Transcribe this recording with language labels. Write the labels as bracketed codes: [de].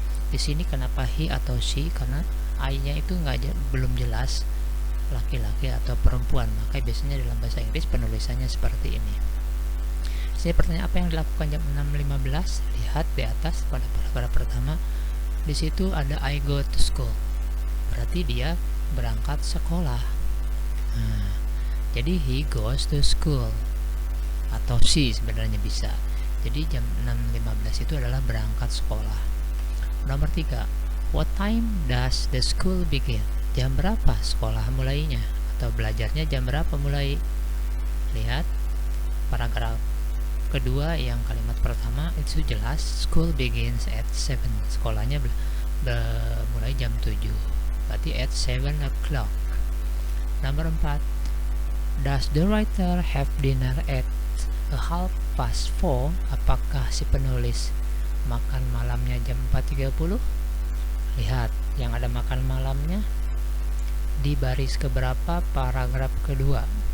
[id] Di sini kenapa he atau she? Karena I-nya itu belum jelas laki-laki atau perempuan, maka biasanya dalam bahasa Inggris penulisannya seperti ini. Jadi pertanyaan, apa yang dilakukan jam 6:15? Lihat di atas pada paragraf pertama. Di situ ada [en] I go to school. [id] Berarti dia berangkat sekolah. Jadi [en] he goes to school, [id] atau she sebenarnya bisa. Jadi jam 6:15 itu adalah berangkat sekolah. [en] Nomor 3, what time does the school begin? [id] Jam berapa sekolah mulainya? Atau belajarnya jam berapa mulai? Lihat, paragraf kedua yang kalimat pertama itu jelas, [en] school begins at 7. [id] Sekolahnya mulai jam 7. Berarti [en] at 7 o'clock. [id] Nomor 4. [en] Does the writer have dinner at 4:30? [id] Apakah si penulis makan malamnya jam 4:30? Lihat, yang ada makan malamnya di baris keberapa paragraf kedua.